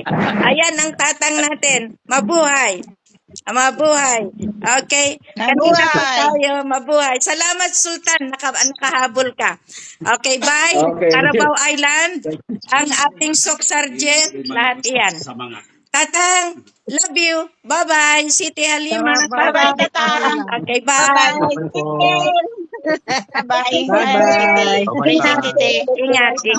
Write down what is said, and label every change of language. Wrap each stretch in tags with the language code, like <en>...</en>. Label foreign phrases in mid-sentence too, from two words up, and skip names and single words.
<tl>Ayan ang Tatang natin. Mabuhay. Okay? Kanina pa tayo, mabuhay. Salamat, Sultan. Nakahabol ka.</tl> <en>Okay, bye.</en> <tl>Carabao Island. Ang ating Sok Sergeant. Lahat iyan. Tatang,</tl> <en>love you. Bye-bye. Siti Halima. Bye-bye, Tatang. Okay, bye. Bye. Bye.</en> <tl>Ingat. Ingat.</tl>